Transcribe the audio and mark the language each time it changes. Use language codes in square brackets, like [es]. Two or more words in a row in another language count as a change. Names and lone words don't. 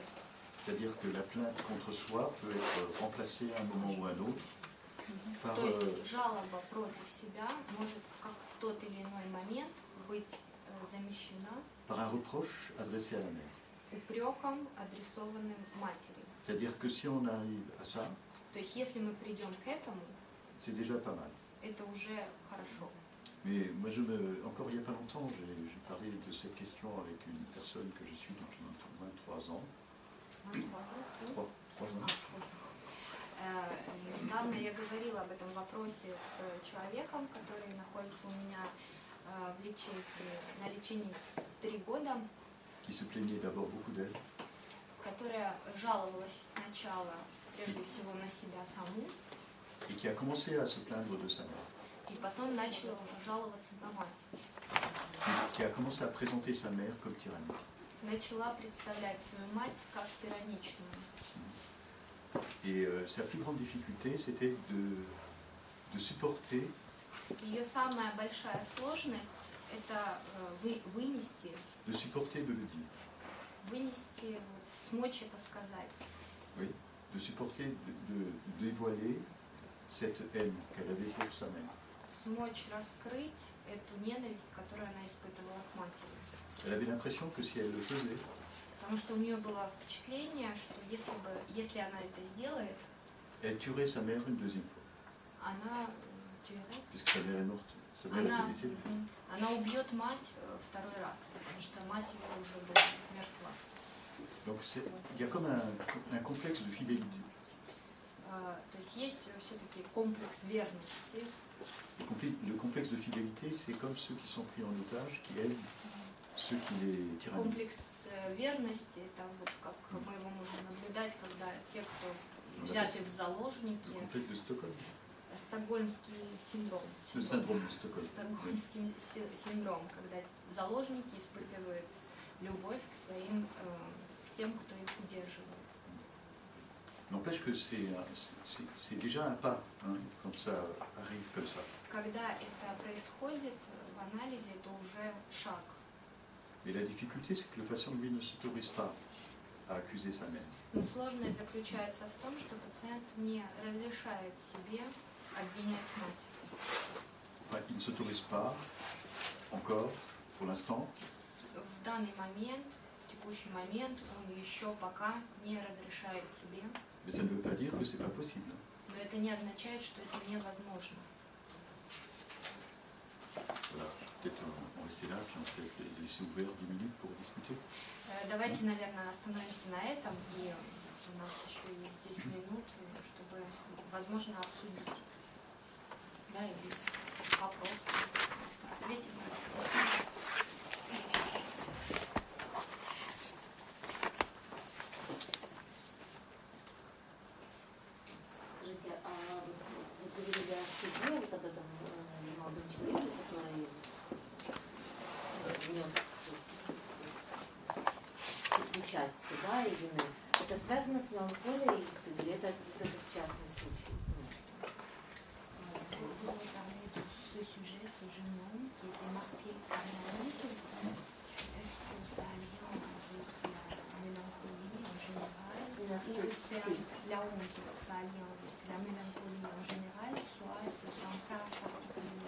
[fr] C'est-à-dire que la plainte contre soi peut être remplacée à un moment ou à un autre par, [ru] То есть жалоба против себя может в тот или иной момент быть замещена [fr] par un reproche adressé à la mère. [ru] упреком, адресованным матери. [fr] C'est-à-dire que si on arrive à ça, [ru] То есть если мы придем к этому, [fr] c'est déjà pas mal. [ru] это уже хорошо. [fr] Mais moi, encore il n'y a pas longtemps, j'ai parlé de cette question avec une personne que je suis depuis au moins 3 ans. 3 ans. [ru] Недавно я говорила об этом вопросе с человеком, который находится у меня на лечении 3 года, [fr] Qui se plaignait d'abord beaucoup d'elle, [ru] которая жаловалась сначала, прежде всего, на себя саму, [fr] et qui a commencé à se plaindre de sa mère, [ru] и потом начала уже жаловаться на мать. [fr] qui a commencé à présenter sa mère comme tyrannique. [ru] Начала представлять свою мать как тираничную. [fr] Et sa plus grande difficulté, c'était de supporter [ru] Ее самая большая сложность – это вынести, [fr] de le dire. [ru] вынести, смочь это сказать. [fr] Oui, de supporter, de dévoiler cette haine qu'elle avait pour sa mère. [ru] Смочь раскрыть эту ненависть, которую она испытывала к матери. [fr] Elle avait l'impression que si elle le faisait, [ru] Потому что у нее было впечатление, что если она это сделает, [fr] elle tuerait sa mère une deuxième fois, [ru] она, [fr] puisque sa mère est morte. Sa mère était décédée. [ru] она убьет мать второй раз, потому что мать ее уже была мертва. [fr] Donc il y a comme un complexe de fidélité. [ru] То есть все-таки комплекс верности. [fr] Le complexe de fidélité, c'est comme ceux qui sont pris en otage, qui aident ceux qui les tyrannisent. [ru] Комплекс верности, это вот как мы его можем наблюдать, когда те, кто взяты в заложники, [fr] Le complexe de Stockholm. [ru] стокгольмский синдром. [fr] Le syndrome de Stockholm. [ru] Стокгольмский синдром, когда заложники испытывают любовь к своим, тем, кто их удерживает. [fr] N'empêche que c'est déjà un pas, hein, quand ça arrive comme ça. [ru] Когда это происходит в анализе, это уже шаг. [fr] Et la difficulté, c'est que le patient, lui, ne s'autorise pas à accuser sa mère. [ru] Но сложность заключается в том, что пациент не разрешает себе обвинять мать. [fr] Enfin, il ne s'autorise pas encore, pour l'instant, [ru] В данный момент, в текущий момент, он еще пока не разрешает себе, [fr] mais ça ne veut pas dire que c'est pas possible. [ru] но это не означает, что это невозможно. [fr] Voilà, peut-être on va rester là, puis on va peut-être laisser ouvert 10 minutes pour discuter. [ru] Давайте, наверное, остановимся на этом, и у нас еще есть 10 минут, чтобы, возможно, обсудить, да, или вопросы, ответить на вопросы. Скажите, а вы говорили о суде, вот об этом молодом человеке, который внес участие, да, и вины. Это связано с меланхолией или это частный случай? [fr] Vous avez parlé de ce sujet, ce jeune homme qui était marqué par la honte. Est-ce que ça a lien avec la mélancolie en général? Ou c'est la honte, ça a lien avec la mélancolie en général, soit c'est un cas particulier?